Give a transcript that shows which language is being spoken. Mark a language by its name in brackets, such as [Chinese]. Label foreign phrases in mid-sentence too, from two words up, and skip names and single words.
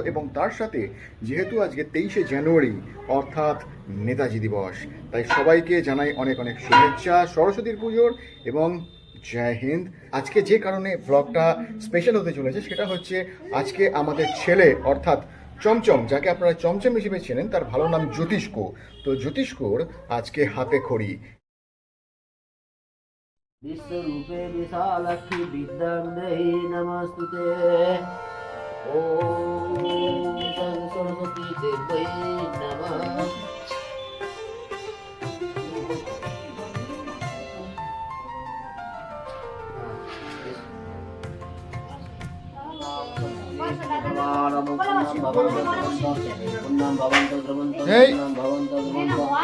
[Bangla] এবং তার সাথে যেহেতু আজকে 23শে জানুয়ারি অর্থাৎ নেতাজি দিবস, তাই সবাইকে জানাই অনেক অনেক শুভেচ্ছা সরস্বতীর পুজোর এবং [Hindi] जय हिन्द। [Bangla] আজকে যে কারণে ব্লগটা স্পেশাল হতে চলেছে সেটা হচ্ছে আজকে আমাদের ছেলে অর্থাৎ চমচম, যাকে আপনারা চমচম হিসেবে চেনেন, তার ভালো নাম জ্যোতিষ্ক। তো জ্যোতিষ্কর আজকে হাতে খড়ি। [Sanskrit] विश्वरूपे विशालक्ष्मी विद्यां देहि नमस्तुते। ॐ सरस्वती देवै नमः। पुण्यं भवन्तु द्रवन्तु पुण्यं भवन्तु द्रवन्तु।